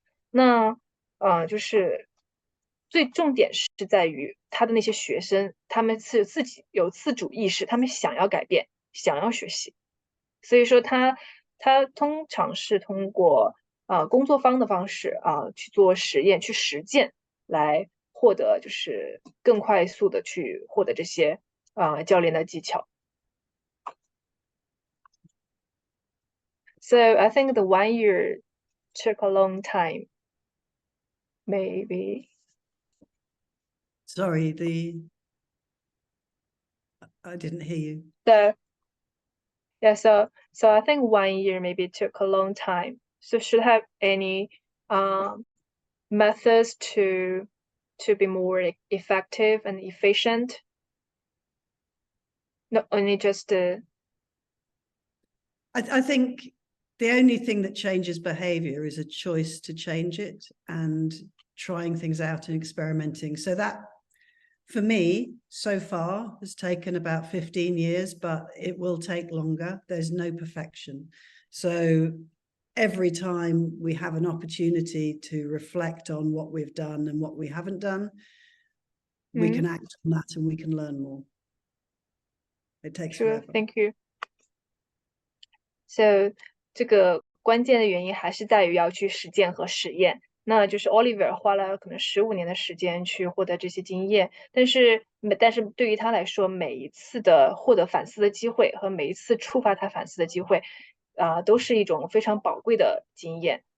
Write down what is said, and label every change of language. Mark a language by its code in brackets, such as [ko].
[zh] 那就是最重点是在于他的那些学生，他们是自己有自主意识，他们想要改变，想要学习。所以说他通常是通过工作坊的方式去做实验，去实践，来获得就是更快速的去获得这些教练的技巧。 [en] So I think the 1 year took a long time. Maybe. Sorry, I didn't hear you. So I think 1 year maybe took a long time. So should have any methods to be more effective and efficient? Not only just I think the only thing that changes behavior is a choice to change it and trying things out and experimenting. So that, for me, so far has taken about 15 years, but it will take longer. There's no perfection. So every time we have an opportunity to reflect on what we've done and what we haven't done, we can act on that and we can learn more. It takes forever. Thank you. [zh] So 这个关键的原因还是在于要去实践和实验。那就是 Olivia 花了可能15年的时间去获得这些经验，但是对于他来说，每一次的获得反思的机会和每一次触发他反思的机会，都是一种非常宝贵的经验。